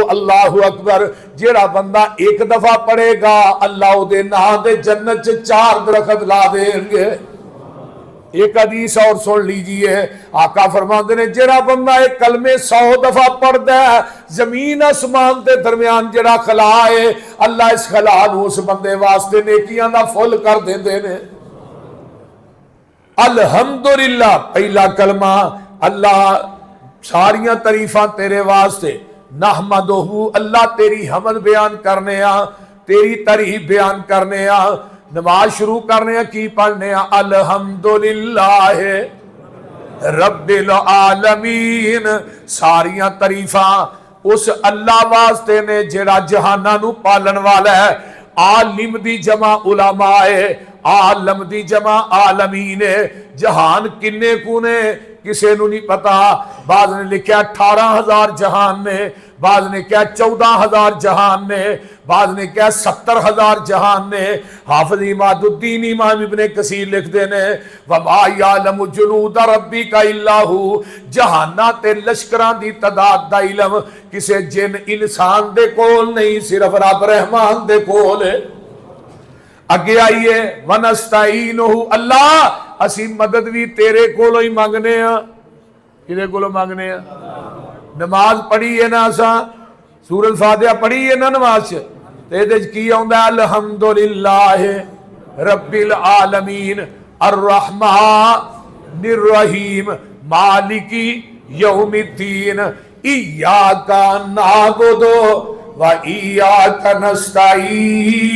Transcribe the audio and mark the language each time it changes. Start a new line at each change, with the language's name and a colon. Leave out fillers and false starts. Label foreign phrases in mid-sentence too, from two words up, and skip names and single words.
Arabic: اللہ اکبر
Punjabi: جیڑا بندہ ایک دفعہ پڑھے گا اللہ دے نام دے جنت 4 درخت لا دیں گے ایک حدیث اور سن لیجئے آقا فرماتے نے جڑا بندہ ایک کلمے 100 دفعہ پڑھدا ہے زمین آسمان دے درمیان جڑا خلا ہے اللہ اس خلا نو اس بندے واسطے نیکیاں دا فل کر دیندے نے الحمدللہ پہلا کلمہ اللہ ساریاں تعریفاں تیرے واسطے نحمدہ اللہ تیری حمد بیان کرنے آ تیری تعریف بیان کرنے آ نماز شروع کرنے کی پڑھنے
Arabic: الحمدللہ رب العالمین
Punjabi: ساریاں تعریفاں اس اللہ واسطے نے جڑا جہاناں نو پالن والا ہے عالم دی جمع علماء ہے عالم دی جمع عالمین ہے جہان کنے کو نے کسے نو نہیں پتا بعض نے لکھا 18,000 جہان نے بعض نے کہا 14,000 جہان نے بعض نے کہا 70,000 جہان نے حافظ اماد الدین امام ابن کثیر لکھ دینے
Arabic: وَمَا يَعْلَمُ جُنُودَ رَبِّكَ إِلَّا هُ
Punjabi: جہانہ تے لشکران دی تعداد دا علم کسے جن انسان دے کول نہیں صرف رب رحمان دے کول ہے اگے آئیے وَنَسْتَعِينُهُ اللہ اسی مدد بھی تیرے کولوں ہی مانگنے ہیں کدے کولوں مانگنے ہیں نماز پڑھی ہے نا اساں سورۃ الفاتحہ پڑھی ہے نا نماز تے دے کی ہوندا
Arabic: الحمدللہ رب العالمین الرحمن الرحیم مالک یوم الدین ایاک نعبد و ایاک نستعین